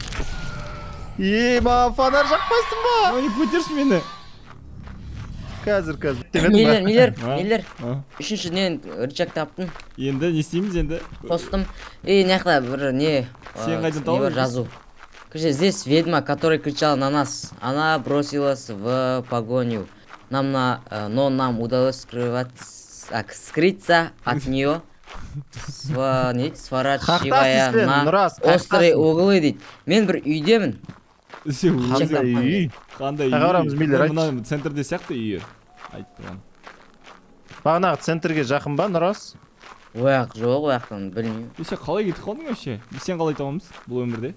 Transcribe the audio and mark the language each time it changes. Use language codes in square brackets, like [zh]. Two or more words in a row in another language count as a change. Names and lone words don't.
[kk] Ема, фонар жақпайсың ба? Нони, көтерші мені. Қазір. Миллер. Үшіншіден рычаг таптым. Енді, не істейміз енді? Қостым. Наяқта бір не... Сен қайдан тауып? Жазу. [ru] Короче, здесь ведьма, которая кричала на нас. Она бросилась в погоню. Но нам удалось скрыться от нее, сворачивая на острые углы дейді. [kk] Мен бір үйдемін. Қандай үй? Қандай үй? Қарамыз Миллер айтшы. Мына центрде сияқты үйі. Айттырған. Бағанағы центрге жақын ба, Нұрас? Ояқ жоқ, ояқтан білмеймін. Сен қалай кетіп қалдың вообще? Сен қалай табамыз бұл өмірде?